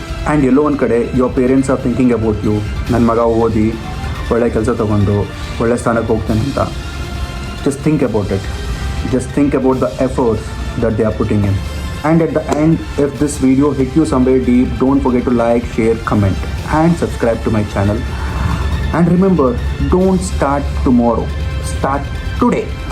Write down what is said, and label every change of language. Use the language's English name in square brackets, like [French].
[English] And [Kannada] ಎಲ್ಲೋ ಒಂದು ಕಡೆ [English] your parents are thinking about you. [Kannada] ನನ್ನ ಮಗ ಓದಿ ಒಳ್ಳೆ ಕೆಲಸ ತೊಗೊಂಡು ಒಳ್ಳೆ ಸ್ಥಾನಕ್ಕೆ ಹೋಗ್ತಾನೆ ಅಂತ. [English] Just think about it. Just think about the efforts that they are putting in. And at the end, if this video hit you somewhere deep, don't forget to like, share, comment and subscribe to my channel. And remember, don't start tomorrow, start today.